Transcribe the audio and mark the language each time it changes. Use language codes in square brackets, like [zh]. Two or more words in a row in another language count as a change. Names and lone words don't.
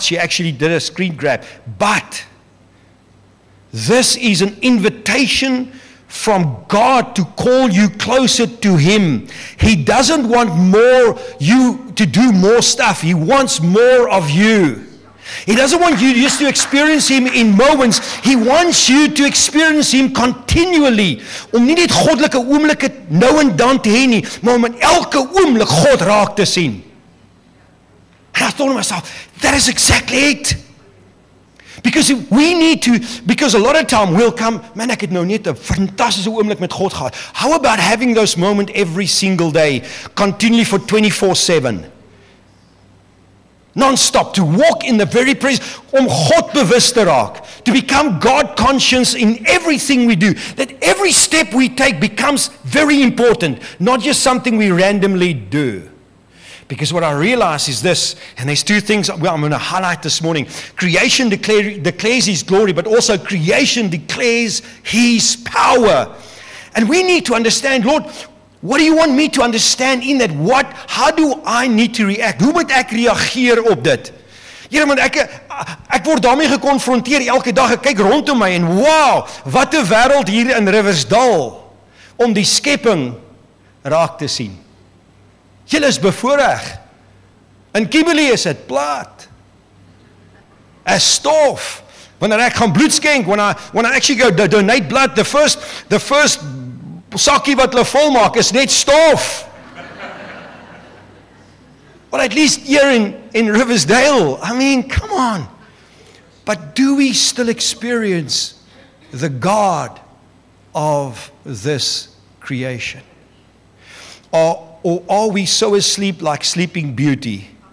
[en] She actually did a screen grab. But, this is an invitation from God to call you closer to Him. He doesn't want you to do more stuff. He wants more of you. He doesn't want you just to experience Him in moments. He wants you to experience Him continually. [af] Om nie net goddelike oomblikke nou en dan te hê nie, maar om in elke oomblik God raak te sien. [en] And I thought to myself, that is exactly it. Because a lot of time we'll come, [af] man, ek het nou net 'n fantastiese oomblik met God gehad. [en] How about having those moments every single day, continually for 24/7? Non-stop, to walk in the very presence, [af] om God bewus te raak, [en] to become God conscious in everything we do, that every step we take becomes very important, not just something we randomly do. Because what I realize is this, and there's two things I'm going to highlight this morning. Creation declares His glory, but also creation declares His power. And we need to understand, Lord, what do you want me to understand in that? How do I need to react? [af] Hoe moet ek reageer op dit? Here, want ek word daarmee gekonfronteer elke dag. Ek kyk rondom my en wow, wat 'n wêreld hier in Riversdal om die skepping raak te sien. Julle is bevoorreg. In Kimberley is dit plat. As stof. Wanneer ek gaan bloed skenk, [en] when I actually go donate blood, the first [af] sakkie wat hulle vol maak is net stof. [en] Well, at least here in Riversdale, I mean, come on. But do we still experience the God of this creation? Or are we so asleep like Sleeping Beauty?